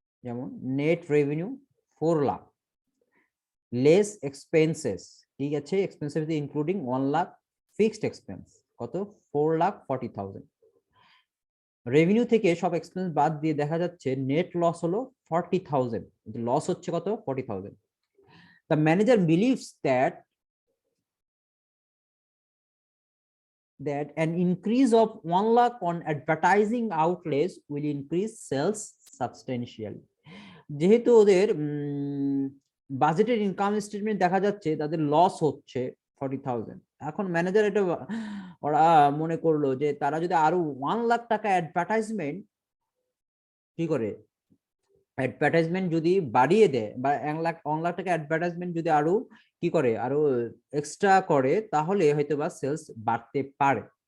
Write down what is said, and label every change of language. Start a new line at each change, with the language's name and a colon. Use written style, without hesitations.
Bangla: যেমন net revenue 4 lakh, less expenses, ঠিক আছে, expenses including 1 lakh fixed expense, কত? 4,40,000। রেভিনিউ থেকে সব এক্সপেন্স বাদ দিয়ে দেখা যাচ্ছে নেট লস হলো 40,000, লস হচ্ছে কত? 40,000।
English: The manager believes that an increase of 1 lakh on advertising outlays will increase sales substantially.
Bangla: যেহেতু ওদের বাজেটের ইনকাম স্টেটমেন্ট দেখা যাচ্ছে তাদের লস হচ্ছে 40,000, এখন ম্যানেজার এটা ওরা মনে করলো যে তারা যদি আরো 1 লাখ টাকা অ্যাডভার্টাইজমেন্ট কি করে অ্যাডভার্টাইজমেন্ট যদি বাড়িয়ে দেয় বা 1 লাখ টাকা অ্যাডভার্টাইজমেন্ট যদি আরো কি করে আরো এক্সট্রা করে, তাহলে হয়তোবা সেলস বাড়তে পারে।